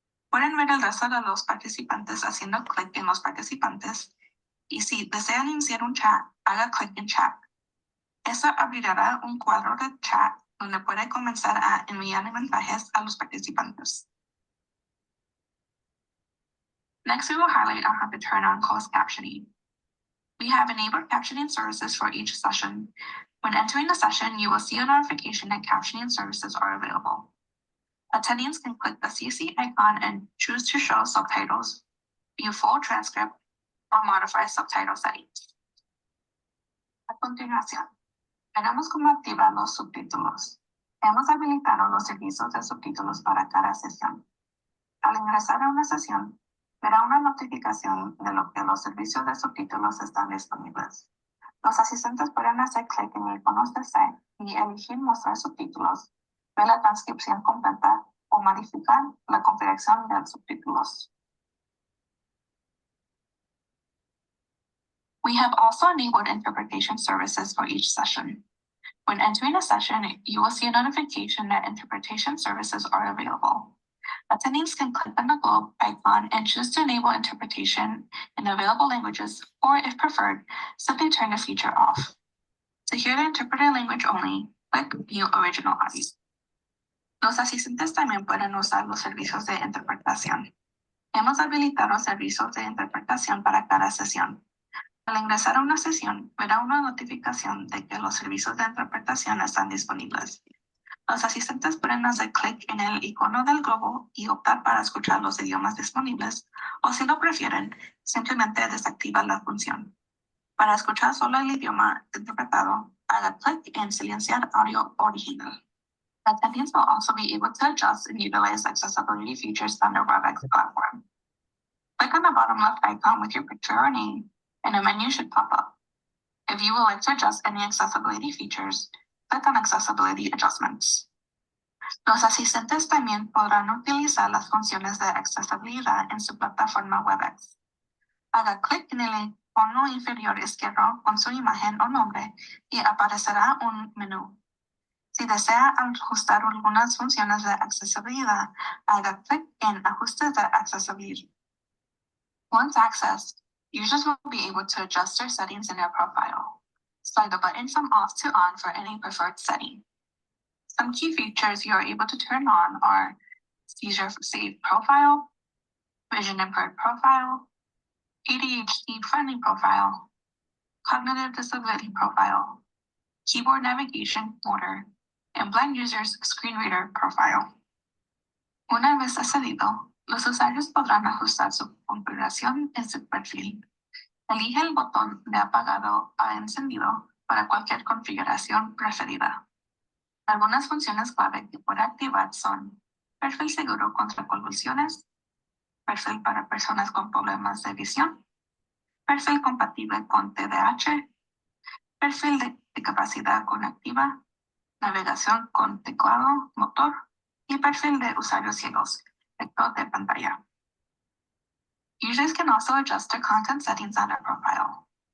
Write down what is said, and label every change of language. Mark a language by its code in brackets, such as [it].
[es] Pueden ver el resto de los participantes haciendo clic en los participantes y si desean iniciar un chat, haga clic en chat. Eso abrirá un cuadro de chat donde puede comenzar a enviar mensajes a los participantes. [en] Next, we will highlight on how to turn on closed captioning. We have enabled captioning services for each session. When entering the session, you will see a notification that captioning services are available. Attendees can click the CC icon and choose to show subtitles, view full transcript, or modify subtitle settings. [es] A continuación, veremos cómo activar los subtítulos. Hemos habilitado los servicios de subtítulos para cada sesión. Al ingresar a una sesión, verá una notificación de lo que los servicios de subtítulos están disponibles. Los asistentes pueden hacer clic en el icono de C y elegir mostrar subtítulos, ver la transcripción completa o modificar la configuración de subtítulos. [en] We have also enabled interpretation services for each session. When entering a session, you will see a notification that interpretation services are available. Attendees can click on the globe icon and choose to enable interpretation in available languages, or if preferred, simply turn the feature off. To hear the interpreted language only, click View Original Audio. [es] Los asistentes también pueden usar los servicios de interpretación. Hemos habilitado servicios de interpretación para cada sesión. Al ingresar a una sesión, verá una notificación de que los servicios de interpretación están disponibles. Los asistentes pueden hacer clic en el icono del globo y optar para escuchar los idiomas disponibles, o si lo prefieren, simplemente desactivar la función. Para escuchar solo el idioma interpretado, haga clic en silenciar audio original. [en] Attendees will also be able to adjust and utilize accessibility features on their WebEx platform. Click on the bottom left icon with your picture or name, and a menu should pop up. If you would like to adjust any accessibility features, click on Accessibility Adjustments. [es] Los asistentes también podrán utilizar las funciones de accesibilidad en su plataforma WebEx. Haga clic en el icono inferior izquierdo con su imagen o nombre y aparecerá un menú. Si desea ajustar algunas funciones de accesibilidad, haga clic en Ajustes de accesibility. [en] Once accessed, users will be able to adjust their settings in their profile. Slide the button from off to on for any preferred setting. Some key features you are able to turn on are seizure-safe profile, vision-impaired profile, ADHD-friendly profile, cognitive disability profile, keyboard navigation order, and blind users screen reader profile. [es] Una vez accedido, los usuarios podrán ajustar su configuración en su perfil. Elige el botón de apagado a encendido para cualquier configuración preferida. Algunas funciones clave que puede activar son perfil seguro contra convulsiones, perfil para personas con problemas de visión, perfil compatible con TDAH, perfil de discapacidad cognitiva, navegación con teclado motor y perfil de usuarios ciegos, lector de pantalla. [en] Users can also adjust their content settings on their profile.